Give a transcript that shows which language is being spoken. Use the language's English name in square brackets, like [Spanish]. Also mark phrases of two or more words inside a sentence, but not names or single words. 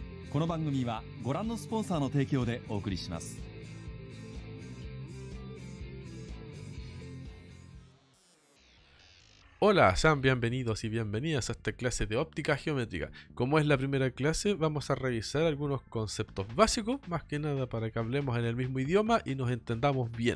[Japanese] この番組はご覧のスポンサーの提供でお送りします。 [Spanish] Hola, sean bienvenidos y bienvenidas a esta clase de óptica geométrica. Como es la primera clase, vamos a revisar algunos conceptos básicos, más que nada para que hablemos en el mismo idioma y nos entendamos bien.